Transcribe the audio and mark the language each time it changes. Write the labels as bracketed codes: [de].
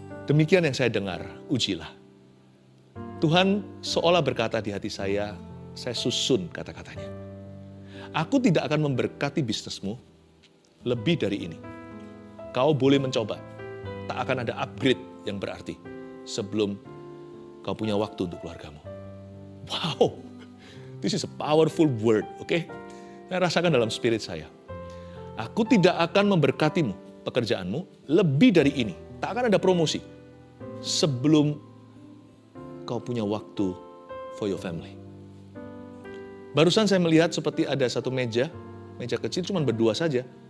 [id] Demikian yang saya dengar, ujilah. Tuhan seolah berkata di hati saya susun kata-katanya. Aku tidak akan memberkati bisnismu lebih dari ini. Kau boleh mencoba. Tak akan ada upgrade yang berarti sebelum kau punya waktu untuk keluargamu. [en] Wow, this is a powerful word, oke? [id] Saya rasakan dalam spirit saya. Aku tidak akan memberkatimu, pekerjaanmu, lebih dari ini. Tak akan ada promosi sebelum kau punya waktu [en] for your family. [id] Barusan saya melihat seperti ada satu meja kecil cuma berdua saja.